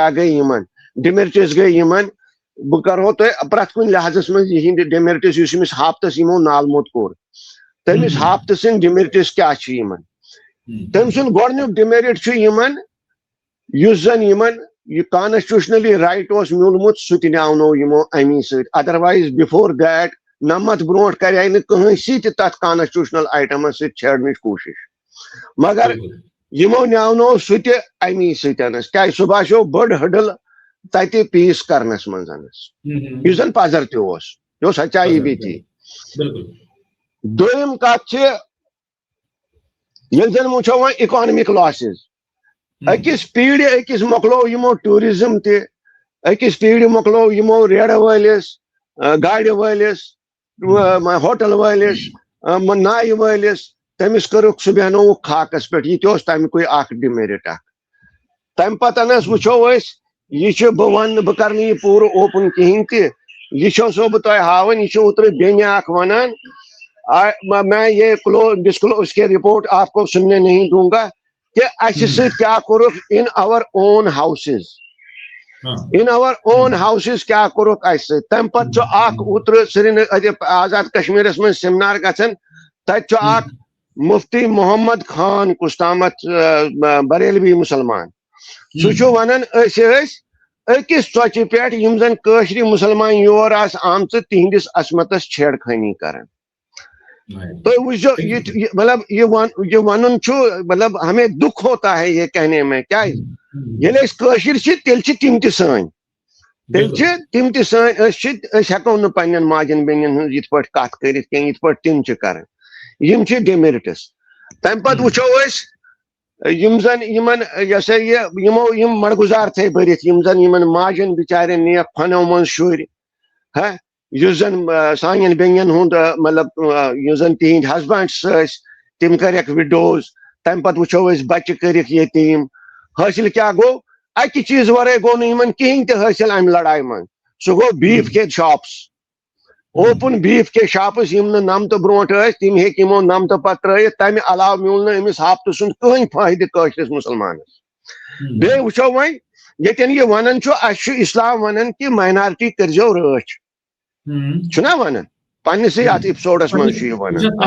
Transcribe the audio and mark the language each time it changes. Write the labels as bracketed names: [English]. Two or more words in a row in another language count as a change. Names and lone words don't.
[Kashmiri] گٔے یِمن ڈِمیرٹس گٔے یِمن بہ کرو تہ پرت کن لحاظس من یہند ڈیمیرٹس اس امس ہاپتس یمو نالموت کور تمس ہاپت سن ڈیمیرٹس کیا چھ یمن تم سن گۄڈنیُک ڈیمیرٹ چھ یمن یس زن یمن یہ کانسٹیوشنلی رائٹ اوس میولمت سہ تہ نیونو یمو امی سۭتۍ ادروائز بفور دیٹ نمت برونٹ کرے نہ کہنسی تہ تتھ کانسٹیوشنل آئٹمس سۭتۍ چھیڑنٕچ کوشش مگر یمو نیونو سہ تہ امی سۭتۍ کیا سہ باسیو بڑ ہڈل تتہ پیس کرنس منز یس زن پزر تہ اوس یہ اوس [Urdu] سچائی بھی تھی [Kashmiri] دویم کتھ چھ ییٚلہِ زن وٕچھو وۄنۍ اِکانمک لاسز أکِس پیٖرِ أکِس مۄکلو یمو ٹوٗرزم تہِ أکِس پیٖرِ مۄکلو یمو ریڑٕ وٲلِس گاڑِ وٲلِس ہوٹل وٲلِس نایہِ وٲلِس تٔمِس کٔرٕکھ سُہ بیٚہنووُکھ خاکس پٮ۪ٹھ یہِ تہِ اوس تمیُکُے اکھ ڈِمیرِٹ اکھ تمہِ پتہٕ وٕچھو أسۍ یہِ چھُ بہٕ ونہٕ بہٕ کرٕ نہٕ یہِ پوٗرٕ اوپن کہیٖنۍ تہِ یہ چھسو بہ تہ ہاون یہ اوترٕ بیٚنہِ اکھ ونان [Urdu] میں یہ ڈسکلوز کے رپورٹ آپ کو سننے نہیں دوں گا [Kashmiri] کہ اسہ سۭتۍ کیا کوٚرُکھ [English] in our own houses in our own houses [Kashmiri] کیا کوٚرُکھ اسہ سۭتۍ تمہِ پتہٕ چھُ اکھ اوترٕ سرینگر آزاد کشمیرس منٛز سیمنار گژھان تتہِ چھُ اکھ مفتی محمد خان کُس تامتھ بریلوی مسلمان سُہ چھُ ونان أسۍ ٲسۍ أکِس ژۄچہِ پٮ۪ٹھ یِم زن کٲشرِ مسلمان یور آسہٕ آمژٕ تِہنٛدِس عصمتس چھیڑ خٲنی کران تو وٕچھو مطلب یہ ونن مطلب [Urdu] ہمیں دکھ ہوتا ہے یہ کہنے میں [Kashmiri] کیا ییٚلہِ أسۍ کٲشِر چھِ تیٚلہِ چھِ تِم تہِ سٲنۍ تیٚلہِ چھِ تِم تہِ سٲنۍ أسۍ ہٮ۪کو نہٕ پننٮ۪ن ماجٮ۪ن بیٚنٮ۪ن ہٕنٛز یِتھ پٲٹھۍ کتھ کٔرِتھ کینٛہہ یِتھ پٲٹھۍ تِم چھِ کران یِم چھِ ڈِمیرٹس تمہِ پتہٕ وٕچھو أسۍ یِم زن یِمن یہِ ہسا یہِ یِمو یِم مڑگُزار تھٲے بٔرِتھ یِم زن یِمن ماجٮ۪ن بِچارٮ۪ن نِیَکھ کھۄنو منٛز شُرۍ ہا یُس زن سانٮ۪ن بیٚنٮ۪ن ہُنٛد مطلب یُس زن تِہنٛدۍ ہسبنڈس ٲسۍ تِم کریکھ وِڈوز تمہِ پتہٕ وٕچھو أسۍ بچہِ کٔرِکھ یتیٖم حٲصِل کیٛاہ گوٚو اکہِ چیٖز ورٲے گوٚو نہٕ یِمن کِہینۍ تہِ حٲصِل امہِ لڑایہِ منٛز سُہ گوٚو [Urdu] بیٖف کے شاپس [Kashmiri] اوپن [Urdu] بیٖف کے شاپس [Kashmiri] یِم نہٕ نمتہٕ برونٛٹھ ٲسۍ تِم ہیٚکۍ یِمو نمتہٕ پتہٕ ترٲیِتھ تمہِ علاوٕ میوٗل نہٕ أمِس ہاپتہٕ سُنٛد کٕہٕنۍ فٲیدٕ کٲشرِس مُسلمانس بیٚیہِ وٕچھو وۄنۍ ییٚتٮ۪ن یہِ ونان چھُ اسہِ چھُ اسلام ونان کہِ ماینارٹی کٔرزیو رٲچھ چھُنا ونان پننسٕے اتھ ایپسوڈس منٛز چھُ یہِ ونان